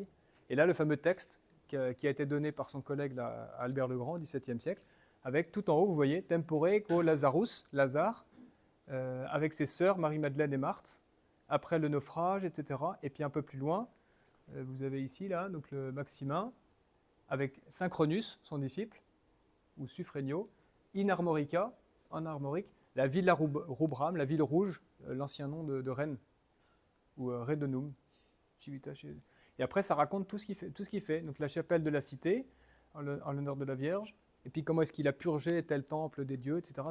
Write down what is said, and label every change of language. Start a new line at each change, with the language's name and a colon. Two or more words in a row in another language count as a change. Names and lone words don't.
French: Et là, le fameux texte qui a été donné par son collègue là, Albert le Grand au XVIIe siècle, avec tout en haut, vous voyez,
Latin: Tempore quo Lazarus,
French: Lazare, avec ses sœurs Marie-Madeleine et Marthe, après le naufrage, etc. Et puis un peu plus loin, vous avez ici, là, donc le Maximin, avec Synchronus, son disciple, ou Suffrenio,
Latin: in armorica,
French: en armorique, la Villa Rubram, la ville rouge, l'ancien nom de Rennes, ou Redonum. Et après, ça raconte tout ce qu'il fait. Donc la chapelle de la cité, en l'honneur de la Vierge, et puis comment est-ce qu'il a purgé tel temple des dieux, etc.